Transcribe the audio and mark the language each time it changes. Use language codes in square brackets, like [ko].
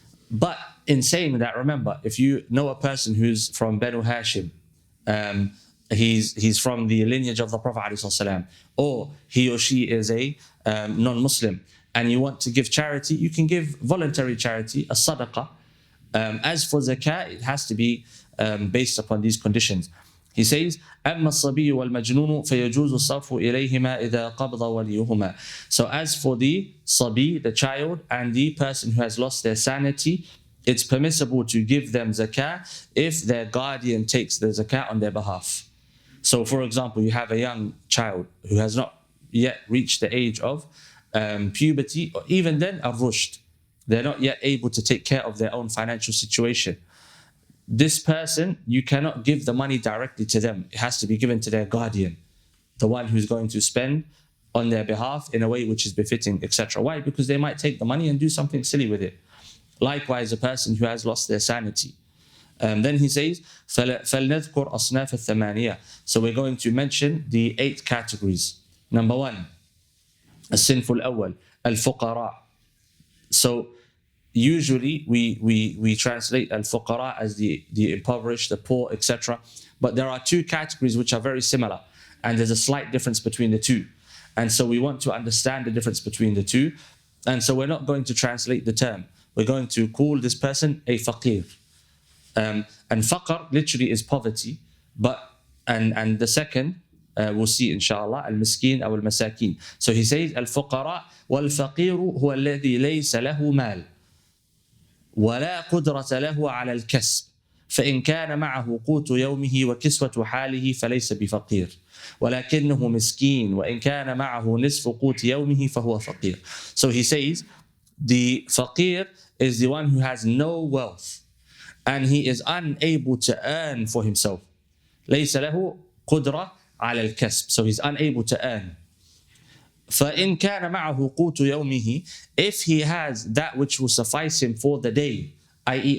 [en] But in saying that, remember, if you know a person who's from Banu Hashim, he's from the lineage of the Prophet ﷺ, or he or she is a non-Muslim, and you want to give charity, you can give voluntary charity, a sadaqah. As for zakah, it has to be based upon these conditions. He says, [ar] أما الصبي والمجنون فيجوز الصرف إليهما إذا قبض وليهما. [en] So as for the sabi, the child, and the person who has lost their sanity, it's permissible to give them zakah if their guardian takes the zakah on their behalf. So for example, you have a young child who has not yet reached the age of puberty, or even then ar-rushd. They're not yet able to take care of their own financial situation. This person, you cannot give the money directly to them. It has to be given to their guardian, the one who's going to spend on their behalf in a way which is befitting, etc. Why? Because they might take the money and do something silly with it. Likewise, a person who has lost their sanity. Then he says, [ar] فَلْنَذْكُرْ أَصْنَافَ الثَّمَانِيَةِ. [en] So we're going to mention the 8 categories. Number 1, [ar] الصنف الأول الفقراء. [en] So usually we translate al-fuqara as the impoverished, the poor, etc. But there are 2 categories which are very similar, and there's a slight difference between the 2. And so we want to understand the difference between the 2. And so we're not going to translate the term. We're going to call this person a faqir. And faqr literally is poverty, and the second we'll see inshallah al-miskin or al-masakin. So he says [ar] al-fuqara wal-faqiru huwa alladhi laysa lahu mal ولا قدرة له على الكسب فإن كان معه قوت يومه وكسوة حاله فليس بفقير ولكنه مسكين وإن كان معه نصف قوت يومه فهو فقير. [en] So he says the faqir is the one who has no wealth and he is unable to earn for himself. [ar] ليس له قدرة على الكسب, [en] so he's unable to earn. [ar] فَإِنْ كَانَ مَعَهُ قُوتُ يَوْمِهِ, [en] if he has that which will suffice him for the day, i.e.